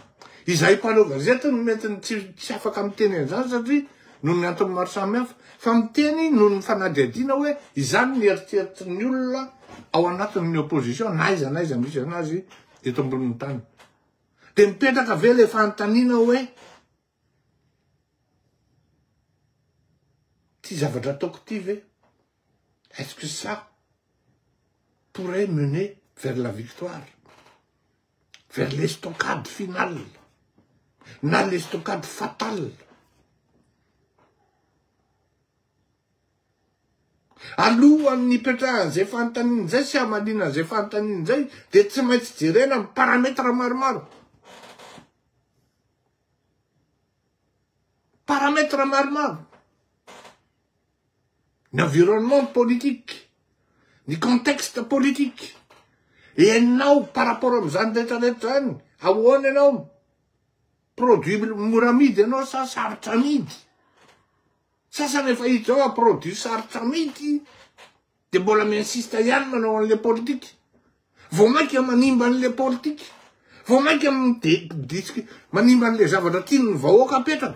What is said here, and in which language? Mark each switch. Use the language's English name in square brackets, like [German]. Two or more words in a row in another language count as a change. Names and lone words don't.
[Malagasy] Izay mpanao gazety no mety tsy afaka miteny an'izany satria noho ny antony maro samihafa fa miteny noho ny fanadihadiana hoe izany ny eritreritrin'ny olona ao anatin'ny opposition na iza misy anazy eto ambonin'ny tany. De mipetraka ve le fanontaniana hoe ty zavatra ataoko ty ve? [French] Est-ce que ça pourrait mener vers la victoire, vers l'estocade finale, na l'estocade fatale? [Malagasy] Alohan'ny ipetrahan'izay fanontaniana zay sy hamalina an'izay fanontaniana zay de tsy maintsy jerena amin'ny parametra maromaro. Parametra maromaro. [French] Ny environnement politique, ny contexte politique. [Malagasy] Et ianao [French] par rapport [Malagasy] amin'izany rehetrarehetra zany, ahoana ianao? Produit mora amidy ianao sa sarotra amidy? Sasany efa hita zao produit sarotra amidy, de mbola mi-insista ihany manao an'le politique. Vao mainka manimba an'le politique. Vao mainka manimba an'le zavatra tian'ny vahoaka apetraka.